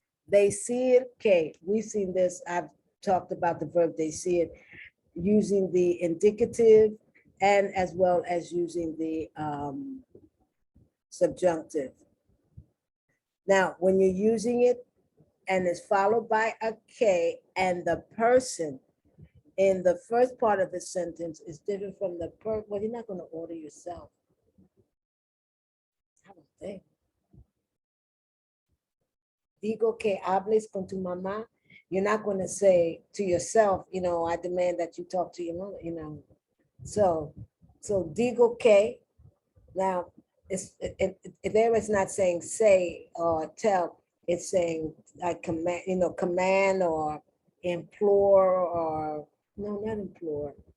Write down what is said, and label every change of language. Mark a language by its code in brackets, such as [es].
[en] Decir que, we've seen this, I've talked about the verb decir, using the indicative and as well as using the subjunctive. Now, when you're using it and it's followed by a que and the person in the first part of the sentence is different from the well, you're not going to order yourself. I don't think. [es] Digo que hables con tu mamá. [en] You're not going to say to yourself, you know, I demand that you talk to your mother, you know. So digo que, now there is not saying say or tell, it's saying like command, you know, command or implore or, no, not implore.